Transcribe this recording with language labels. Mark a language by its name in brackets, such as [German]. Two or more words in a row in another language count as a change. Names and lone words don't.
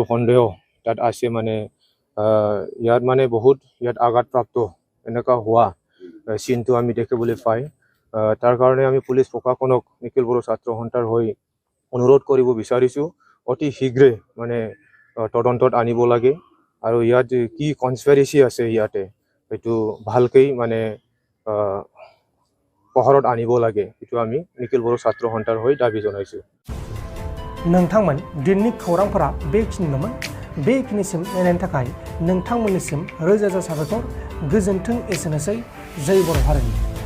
[Assamese] সন্দেহ তাত আছে মানে ইয়াত মানে বহুত ইয়াত আঘাতপ্ৰাপ্ত এনেকুৱা হোৱা চিনটো আমি দেখিবলৈ পাই তাৰ কাৰণে আমি পুলিচ প্ৰশাসনক নিখিল বড়ো ছাত্ৰ সন্থাৰ হৈ অনুৰোধ কৰিব বিচাৰিছোঁ অতি শীঘ্ৰে মানে তদন্তত আনিব লাগে আৰু ইয়াত কি কনস্পিৰেচি আছে ইয়াতে এইটো ভালকৈ মানে পোহৰত আনিব লাগে এইটো আমি নিখিল বড়ো ছাত্ৰ সন্থাৰ হৈ দাবী জনাইছোঁ [Bodo] नोंथांमोन दिननि खौरांफोरा बेखिनिल'मोन बेखिनिसिम नायनायनि थाखाय नोंथांमोननिसिम रोजा रोजा साबायखर गोजोन्थों एसेनोसै जय बर' हारिनि